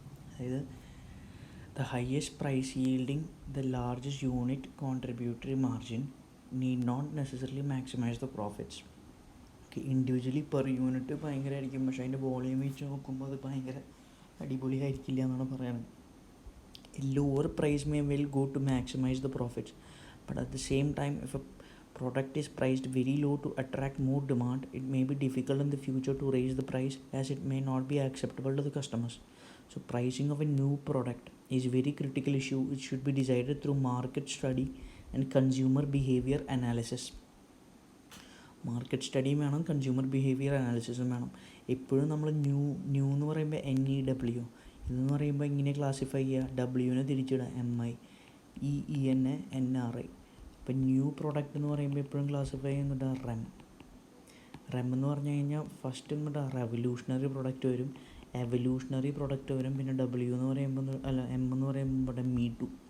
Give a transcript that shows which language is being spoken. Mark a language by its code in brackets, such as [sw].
[en] അതായത് the highest price yielding the largest unit contributory margin need not necessarily maximize the profits. [ml] Okay, individually per unit ഭയങ്കരമായിരിക്കും, പക്ഷേ അതിൻ്റെ volume വെച്ച് നോക്കുമ്പോൾ അത് ഭയങ്കര അടിപൊളിയായിരിക്കില്ല എന്നാണ് പറയുന്നത്. [en] A lower price may well go to maximize the profits, but at the same time if a product is priced very low to attract more demand, it may be difficult in the future to raise the price as it may not be acceptable to the customers. So pricing of a new product is a very critical issue. It should be decided through market study and consumer behavior analysis. [ml] Market സ്റ്റഡിയും വേണം, consumer behaviour അനാലിസിസും വേണം. എപ്പോഴും നമ്മൾ new എന്ന് പറയുമ്പോൾ NEW, ഇതെന്ന് പറയുമ്പോൾ ഇങ്ങനെ classify ചെയ്യുക, ഡബ്ല്യുവിനെ തിരിച്ചിടുക MI, EENA NRI. ഇപ്പം ന്യൂ പ്രോഡക്റ്റ് എന്ന് പറയുമ്പോൾ എപ്പോഴും ക്ലാസിഫൈ ചെയ്യുന്നുണ്ട് റെം എന്ന് പറഞ്ഞു കഴിഞ്ഞാൽ ഫസ്റ്റ് എന്നിട്ട് റെവല്യൂഷണറി പ്രൊഡക്റ്റ് വരും, എവല്യൂഷണറി പ്രൊഡക്റ്റ് വരും, പിന്നെ W എന്ന് പറയുമ്പോൾ M എന്ന് പറയുമ്പോൾ ഇവിടെ Me2.